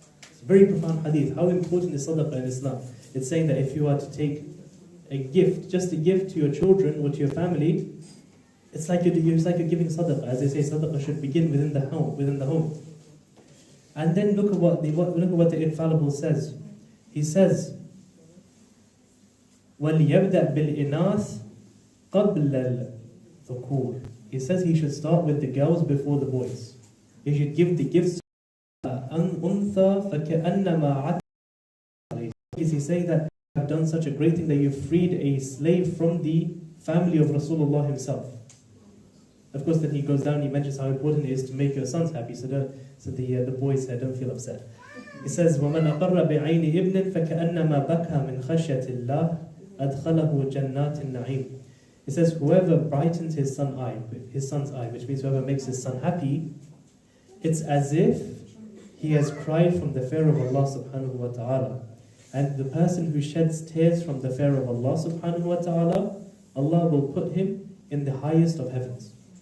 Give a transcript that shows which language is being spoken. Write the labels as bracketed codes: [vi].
[en] It's a very profound hadith. How important is sadaqah in Islam? It's saying that if you are to take a gift, just a gift to your children or to your family, it's like you're giving sadaqah. As they say, sadaqah should begin within the home. And then look at what the infallible says. He says, [ar] وَلْيَبْدَأْ بِالْإِنَاثِ قَبْلَ الذُّكُورِ. [en] He says he should start with the girls before the boys. He should give the gifts to [ar] أَنْثَى فَكَأَنَّمَا عَتَّ. [en] He's saying that you have done such a great thing that you freed a slave from the family of Rasulullah himself. Of course, then he goes down and he mentions how important it is to make your sons happy. So the boys said, don't feel upset. He says, [ar] وَمَنْ أَقَرَّ بِعَيْنِ إِبْنٍ فَكَأَنَّمَا بَكَى مِنْ خَشْيَةِ اللَّهِ أَدْخَلَهُ جَنَّاتِ النَّعِيمِ. [en] He says, whoever brightens his son's eye, which means whoever makes his son happy, it's as if he has cried from the fear of Allah subhanahu wa ta'ala. And the person who sheds tears from the fear of Allah subhanahu wa ta'ala, Allah will put him in the highest of heavens.